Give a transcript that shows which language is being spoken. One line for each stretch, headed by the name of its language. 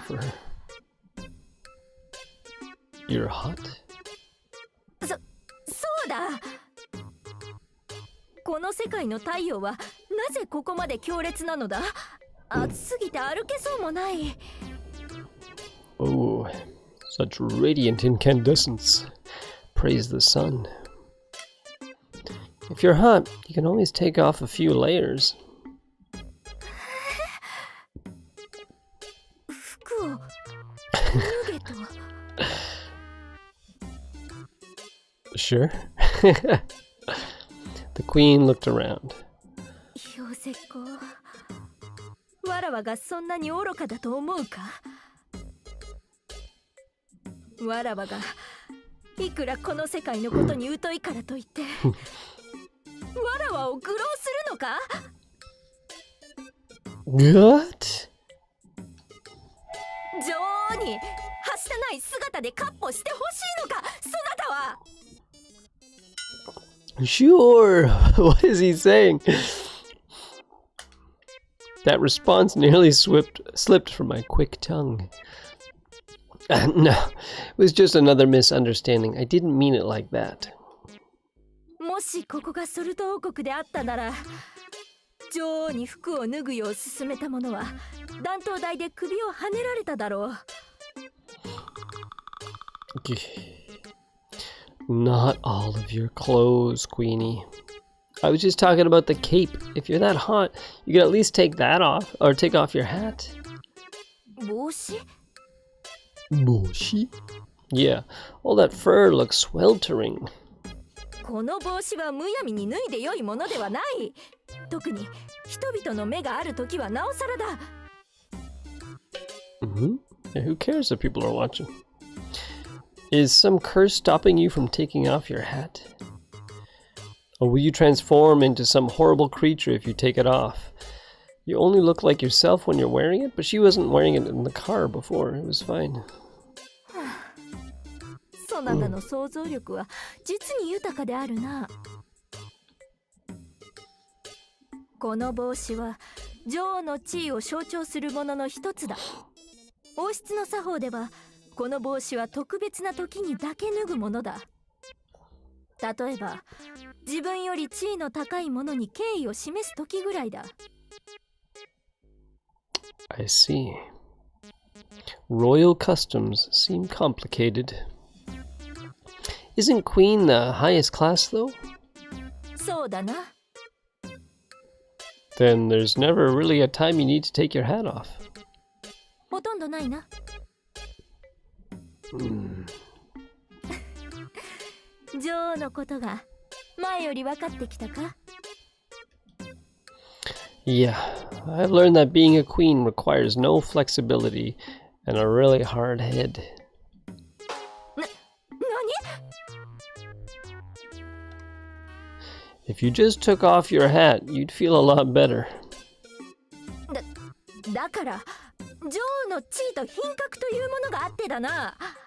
English: It's too hot for her. You're hot?
Japanese: そうだ。この世界の太陽はなぜここまで強烈なのだ。暑すぎて歩けそうもない。
English: Oh, such radiant incandescence. Praise the sun. If you're hot, you can always take off a few layers.
Japanese: 服を脱げと。
English: Sure. The queen looked around.
Japanese: 氷石膏。わらわがそんなに愚かだと思うか。わらわがいくらこの世界のことに疎いからといってわらわを愚弄するのか。
English: What?
Japanese: 女王にはしたない姿で闊歩してほしいのか、そなたは。
English: Sure. What is he saying? That response nearly slipped from my quick tongue. No, it was just another misunderstanding. I didn't mean it like that.
Japanese: もしここがソルト王国であったなら、女王に服を脱ぐよう勧めた者は断頭台で首をはねられただろう。
English: Not all of your clothes, Queenie. I was just talking about the cape. If you're that hot, you could at least take that off, or take off your hat.
Japanese: 帽子？ Boshi?
English: Yeah, all that fur looks sweltering.
Japanese: この帽子はむやみに脱いで良いものではない。特に人々の目があるときはなおさらだ。 Mm-hmm.
English: Yeah, who cares if people are watching? Is some curse stopping you from taking off your hat? Or will you transform into some horrible creature if you take it off? You only look like yourself when you're wearing it, but she wasn't wearing it in the car before. It was fine.
Japanese: そなたの想像力は実に豊かであるな。この帽子は女王の地位を象徴するものの一つだ。王室の作法ではこの帽子は特別な時にだけ脱ぐものだ。例えば自分より地位の高い者に敬意を示す時ぐらいだ。
English: I see. Royal customs seem complicated. Isn't Queen the highest class, though?
Japanese: そうだな。
English: Then there's never really a time you need to take your hat off.
Japanese: ほとんどないな。女王のことが前より分かってきたか？
English: Yeah, I've learned that being a queen requires no flexibility and a really hard head.
Japanese: 何？
English: If you just took off your hat, you'd feel a lot better.
Japanese: だから女王の地位と品格というものがあってだな。